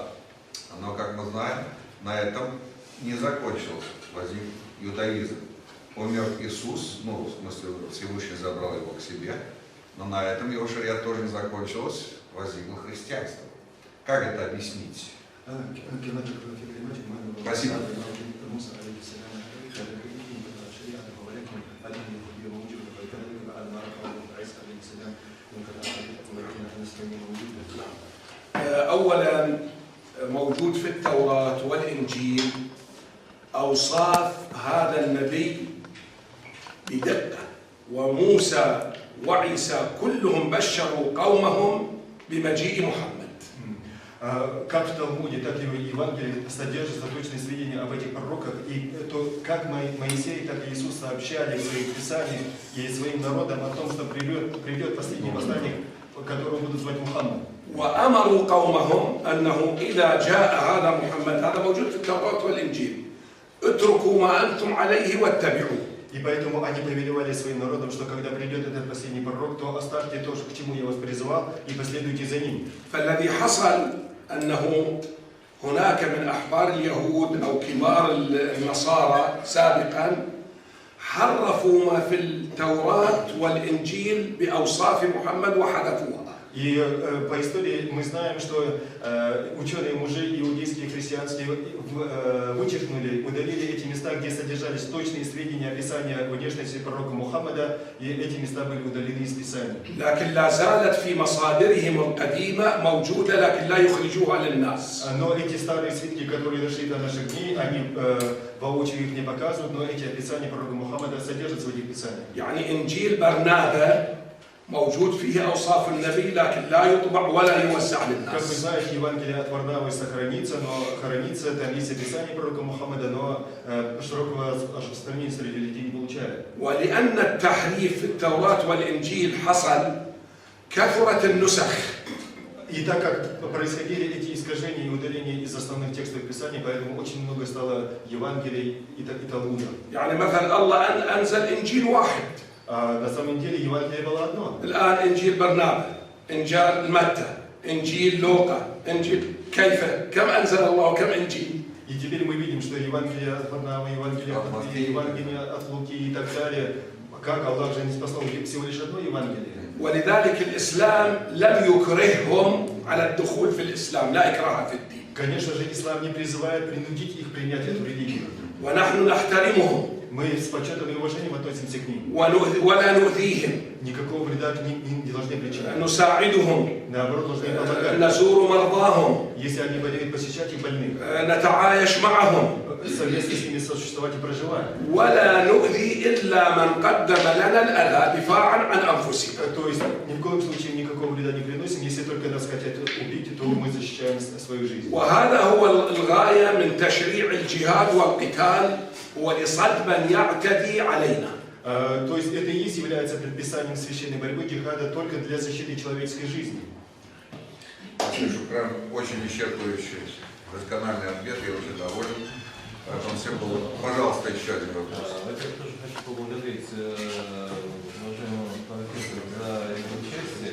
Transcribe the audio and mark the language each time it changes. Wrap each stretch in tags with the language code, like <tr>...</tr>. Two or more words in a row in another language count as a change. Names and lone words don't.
<ru>Но, как мы знаем, на этом не закончился, возник иудаизм. Умер Иисус, в смысле Всевышний забрал его к себе, но на этом его шариат тоже не закончилось, возникло христианство. Как это объяснить? Спасибо.</ru> <ar>أولا موجود في التوراة والإنجيل أوصاف هذا النبي بدقة، وموسى وعيسى كلهم بشروا قومهم بمجيء محمد.</ar> <ru>Как в Талмуде, так и в Евангелии содержатся точные сведения об этих пророках, и то, как Моисей, так и Иисус сообщали в своих писаниях и своим народам о том, что придет последний посланник, которого будут звать Мухаммад.</ru> <ar>وأمروا قومهم أنه إذا جاء هذا محمد، هذا موجود في التوراة والإنجيل، اتركوا ما أنتم عليه واتبعوه.</ar> <ru>И поэтому они повелевали своим народам, что когда придет этот последний пророк, то оставьте то, к чему я вас призывал, и последуйте за ним.</ru> <ar>فالذي حصل أنه هناك من أحبار اليهود أو كبار النصارى سابقا حرفوا ما في التوراة والإنجيل بأوصاف محمد وحذفوها.</ar> <ru>И по истории мы знаем, что ученые мужи иудейские и христианские вычеркнули, удалили эти места, где содержались точные сведения описания внешности пророка Мухаммада, и эти места были удалены из Писания.</ru> <ar>لكن لا زالت في مصادرهم القديمة موجودة لكن لا يخرجوها للناس.</ar> <ru>Но эти старые свитки, которые дошли до наших дней, они воочию их не показывают, но эти описания пророка Мухаммада содержатся в этих писаниях.</ru> <ar>يعني إنجيل برنابا موجود فيه أوصاف النبي لكن لا يطبع ولا يوزع</ar> <ru>Как вы</ru> <ar>للناس.</ar> <ru>знаете, Евангелие от Варнавы сохранится, но хранится, там есть описание пророка Мухаммада, но широкого распространения среди людей не получает.</ru> <ar>ولأن التحريف في التوراة والإنجيل حصل كثرت النسخ.</ar> <ru>И так как происходили эти искажения и удаления из основных текстов Писания, поэтому очень много стало Евангелий и Талмуда.</ru> <ar>يعني مثلا الله أنزل إنجيل واحد.</ar> <ru>А на самом деле Евангелие было одно.</ru> <ar>الآن إنجيل برنابا، إنجيل متى، إنجيل لوقا، إنجيل كيف؟ كم أنزل الله كم إنجيل؟</ar> <ru>И теперь мы видим, что Евангелие от Варнавы, Евангелие от Матфея, Евангелие от Луки и так далее, как Аллах же не спасал всего лишь одно Евангелие.</ru> <ar>ولذلك الإسلام لم يكرههم على الدخول في الإسلام، لا إكراه في الدين.</ar> <ru>Конечно же, ислам не призывает принудить их принять эту религию.</ru> <ar>ونحن نحترمهم</ar> <ru>Мы с почетом и уважением относимся к ним.</ru> <ar>ولا نؤذيهم،</ar> <ru>Никакого вреда к ним не должны причинять.</ru> <ar>نساعدهم،</ar> <ru>Наоборот, должны им помогать.</ru> <ar>نزور مرضاهم،</ar> <ru>Если они болеют, посещать их больных.</ru> <ar>نتعايش معهم،</ar> <ru>Совместно с ними сосуществовать и проживать.</ru> <ar>ولا نؤذي إلا من قدم لنا الأذى دفاعا عن أنفسنا.</ar> <ru>То есть ни в коем случае никакого вреда не приносим. Если только нас хотят убить, то мы защищаем свою жизнь.</ru> <ar>وهذا هو الغاية من تشريع الجهاد والقتال، ولصد من يعتدي علينا.</ar> <ru>То есть это и есть является предписанием священной борьбы джихада только для защиты человеческой жизни. Шукран, очень исчерпывающий, доскональный ответ, я очень доволен. Пожалуйста, еще один вопрос. Я тоже хочу поблагодарить уважаемого профессора за его участие.</ru>